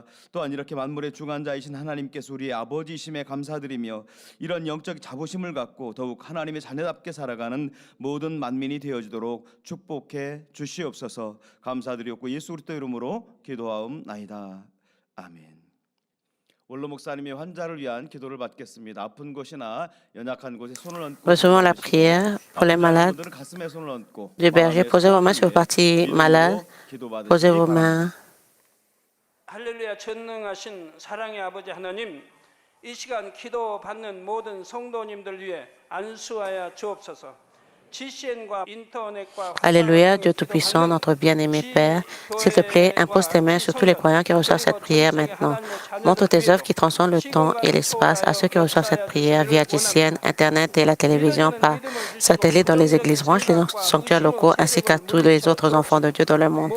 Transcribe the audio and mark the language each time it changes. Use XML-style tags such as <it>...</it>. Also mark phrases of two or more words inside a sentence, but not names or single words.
<ko>또한 이렇게 만물의 주관자이신 하나님께서 우리의 아버지심에 감사드리며 이런 영적 자부심을 갖고 더욱 하나님의 자녀답게 살아가는 모든 만민이 되어지도록 축복해 주시옵소서. 감사드리옵고 예수 그리스도 이름으로 기도하옵나이다. 아멘. 원로 목사님이 환자를 위한 기도를 받겠습니다. 아픈 곳이나 연약한 곳에 손을 얹고</ko> <fr>Recevons la prière pour les malades</fr> <ko>가슴에 손을 얹고</ko> <fr>du berger. Posez vos mains sur vos parties malades. Posez vos mains.</fr> <ko>할렐루야. 전능하신 사랑의 아버지 하나님, 이 시간 기도 받는 모든 성도님들 위해 안수하여 주옵소서.</ko> <fr>Alléluia, Dieu Tout-Puissant, notre bien-aimé Père, s'il te plaît, impose tes mains sur tous les croyants qui reçoivent cette prière maintenant. Montre tes œuvres qui transcendent le temps et l'espace à ceux qui reçoivent cette prière via GCN, Internet et la télévision par satellite dans les églises branches, les sanctuaires locaux, ainsi qu'à tous les autres enfants de Dieu dans le monde.</fr>